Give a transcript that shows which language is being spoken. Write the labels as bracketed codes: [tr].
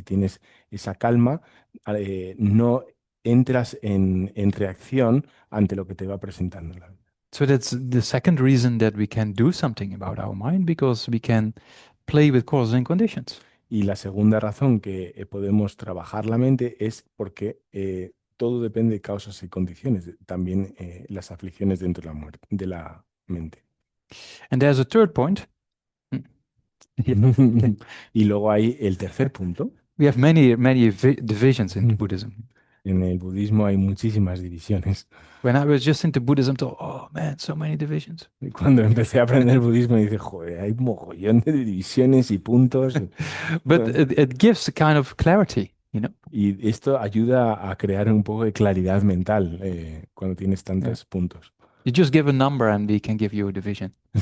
[es] Si tienes esa calma, no entras en reacción ante lo que te va presentando la vida. [en] So that's the second reason that we can do something about our mind, because we can play with causes and conditions. [es] Y la segunda razón que podemos trabajar la mente es porque todo depende de causas y condiciones, también las aflicciones dentro de la muerte, de la mente. [en] And there's a third point. Mm. Yeah. [es] Y luego hay el tercer punto. [en] We have many divisions in Buddhism. [es] En el budismo hay muchísimas divisiones. [en] When I was just into Buddhism, I thought, oh man, so many divisions. [es] Y cuando empecé a aprender budismo, dije, joder, hay mogollón de divisiones y puntos. [en] But it gives a kind of clarity, you know? [es] Y esto ayuda a crear un poco de claridad mental cuando tienes Yeah. tantos puntos. [en] You just give a number and we can give you a division.